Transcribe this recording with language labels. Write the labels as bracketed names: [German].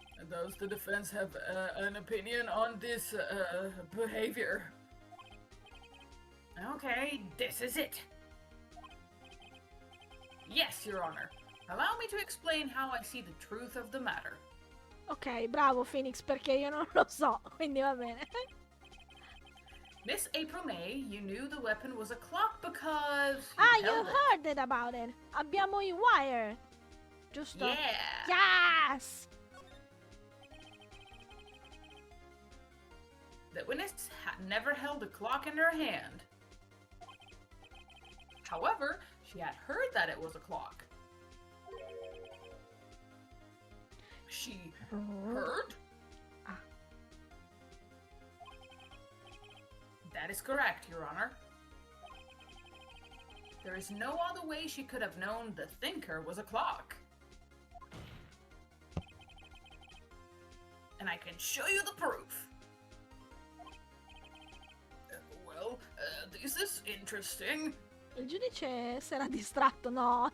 [English] Does the defense have an opinion on this behavior? Okay, this is it. Yes, Your Honor. Allow me to explain how I see the truth of the matter. [Italian] Ok, bravo Phoenix, perché io non lo so, quindi va bene. [English] Miss April May, you knew the weapon was a clock because You held it. heard it about it. [Italian] Abbiamo i wire. Giusto? [English] Yeah. Yes! The witness had never held a clock in her hand. However, she had heard that it was a clock. She heard? Ah. That is correct, Your Honor. There is no other way she could have known the thinker was a clock. And I can show you the proof. Well, this is interesting. [Italian] Il giudice si era distratto, no?